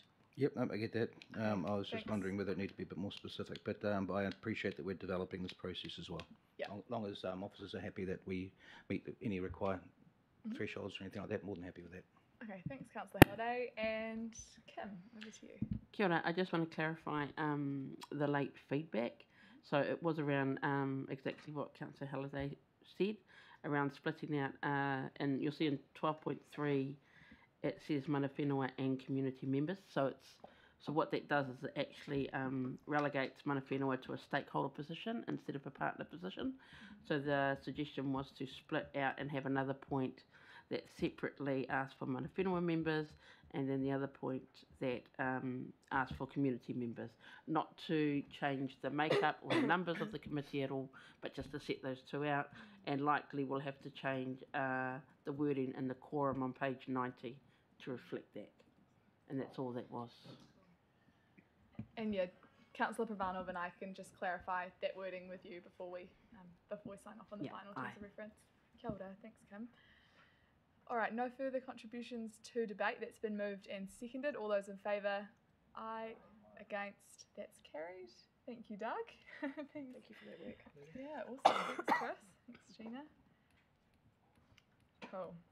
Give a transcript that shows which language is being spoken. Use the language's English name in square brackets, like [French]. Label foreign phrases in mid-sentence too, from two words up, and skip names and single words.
[English] Yep, no, I get that. I was just wondering whether it needed to be a bit more specific, but I appreciate that we're developing this process as well. Yeah. As long as officers are happy that we meet any required thresholds or anything like that, more than happy with that. Okay, thanks, Councillor Halliday. And Kim, over to you. [Māori] Kia ora, [English] I just want to clarify the late feedback. So it was around exactly what Councillor Halliday said, around splitting out, and you'll see in 12.3, it says [Māori] mana whenua [English] and community members. So what that does is it actually relegates [Māori] mana whenua [English] to a stakeholder position instead of a partner position. So the suggestion was to split out and have another point that separately asks for [Māori] mana whenua [English] members, and then the other point that asks for community members, not to change the makeup or the numbers of the committee at all, but just to set those two out, and likely we'll have to change the wording in the quorum on page 90 to reflect that. And that's all that was. And yeah, Councillor Pravanov and I can just clarify that wording with you before we sign off on the final terms of reference. [Māori] Kia ora, [English] thanks Kim. All right, no further contributions to debate. That's been moved and seconded. All those in favour? Aye. Against? That's carried. Thank you, Doug. Thank you for that work. Yeah, awesome. Thanks, Chris. Thanks, Gina. Cool.